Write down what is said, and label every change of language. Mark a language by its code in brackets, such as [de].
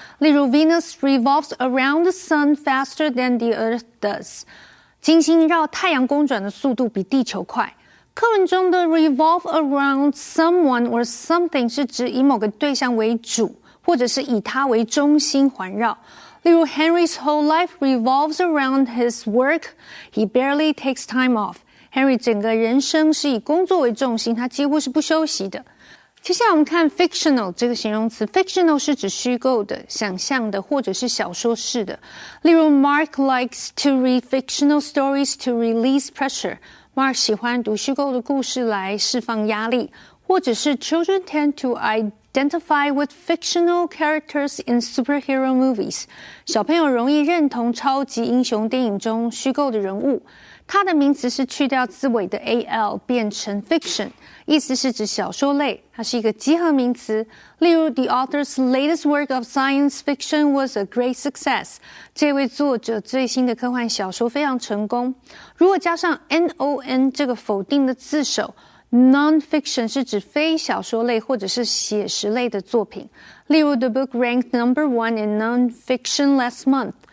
[zh] 例如 [en] Venus revolves around the sun faster than the earth does。 [zh] 金星绕太阳公转的速度比地球快。课文中的 [en] revolve around someone or something [zh] 是指以某个对象为主，或者是以他为中心环绕。例如 [en] Henry's whole life revolves around his work. He barely takes time off. [zh] Henry 整个人生是以工作为重心，他几乎是不休息的。接下来我们看 fictional 这个形容词 ，fictional 是指虚构的、想象的或者是小说式的。例如 [en] Mark likes to read fictional stories to release pressure. [zh] Mark 喜欢读虚构的故事来释放压力，或者是 [en] Children tend to identify with fictional characters in superhero movies. [zh] 小朋友容易认同超级英雄电影中虚构的人物。它的名词是去掉字尾的 al 变成 fiction， 意思是指小说类，它是一个集合名词。例如 [en] The author's latest work of science fiction was a great success。 [zh] 这位作者最新的科幻小说非常成功。如果加上 non 这个否定的字首， non-fiction 是指非小说类或者是写实类的作品。例如 [en] The book ranked number 1 in non-fiction last month。